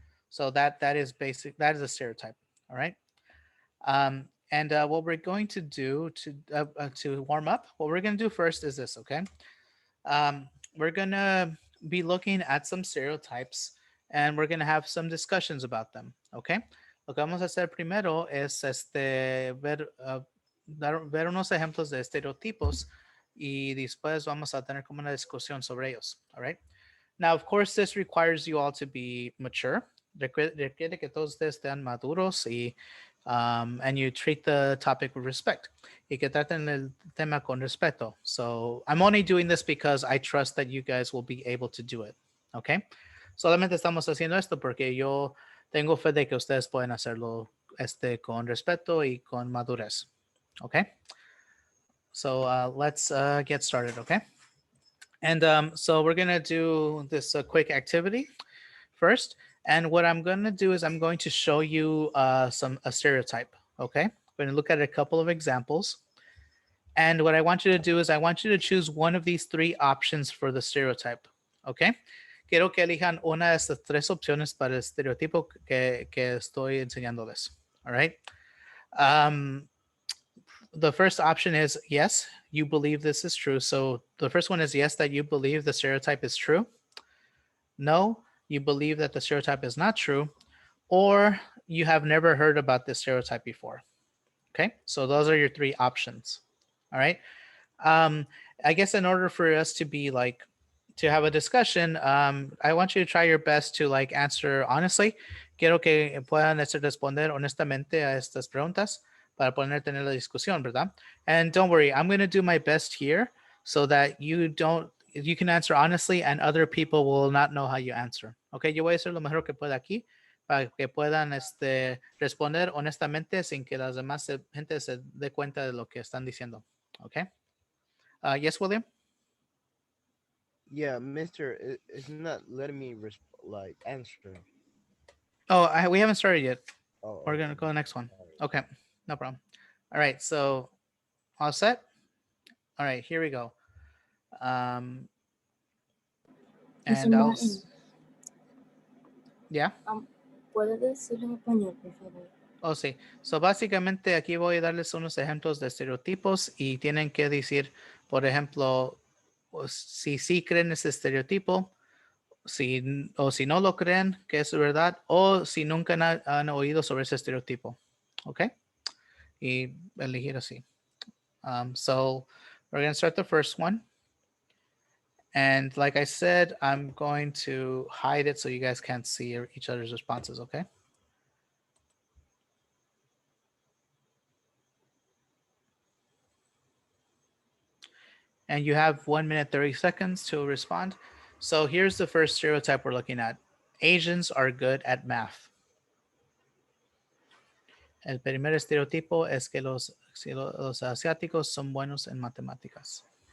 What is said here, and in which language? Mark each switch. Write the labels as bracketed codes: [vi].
[en] So that is basic, that is a stereotype. All right. And what we're going to do to warm up, what we're going to do first is this, okay? We're gonna be looking at some stereotypes and we're going to have some discussions about them. Okay. [es] Lo que vamos a hacer primero es ver unos ejemplos de estereotipos y después vamos a tener como una discusión sobre ellos. [en] All right. Now, of course, this requires you all to be mature. [es] Requiere que todos ustedes estén maduros y [en] and you treat the topic with respect. [es] Y que traten el tema con respeto. [en] So I'm only doing this because I trust that you guys will be able to do it. Okay. [es] Solamente estamos haciendo esto porque yo tengo fe de que ustedes pueden hacerlo con respeto y con madurez. [en] Okay. So let's get started. Okay. And so we're going to do this quick activity first. And what I'm going to do is I'm going to show you a stereotype. Okay. We're going to look at a couple of examples. And what I want you to do is I want you to choose one of these three options for the stereotype. Okay. [es] Quiero que elijan una de estas tres opciones para el estereotipo que estoy enseñándoles. [en] All right. The first option is yes, you believe this is true. So the first one is yes, that you believe the stereotype is true. No, you believe that the stereotype is not true. Or you have never heard about this stereotype before. Okay, so those are your three options. All right. I guess in order for us to be like to have a discussion, I want you to try your best to like answer honestly. [es] Quiero que puedan responder honestamente a estas preguntas para poder tener la discusión, ¿verdad? [en] And don't worry, I'm going to do my best here so that you can answer honestly and other people will not know how you answer. [es] Okay, yo voy a hacer lo mejor que pueda aquí para que puedan responder honestamente sin que las demás gente se dé cuenta de lo que están diciendo. [en] Okay. Yes, William? Yeah, Mister, it's not letting me like answer. Oh, we haven't started yet. Oh, We're going to go to the next one. Okay, no problem. All right, so all set? All right, here we go. And Mr. I'll... Martin, Yeah? [es] ¿puede decirlo en español, por favor? Oh, sí. So, básicamente aquí voy a darles unos ejemplos de estereotipos y tienen que decir, por ejemplo, si sí creen ese estereotipo, o si no lo creen, que es verdad, o si nunca han oído sobre ese estereotipo. ¿Ok? Y elegir así. [en] So we're going to start the first one. And like I said, I'm going to hide it so you guys can't see each other's responses, okay? And you have 1 minute, 30 seconds to respond. So here's the first stereotype we're looking at. Asians are good at math. [es] El primer estereotipo es que los asiáticos son buenos en matemáticas.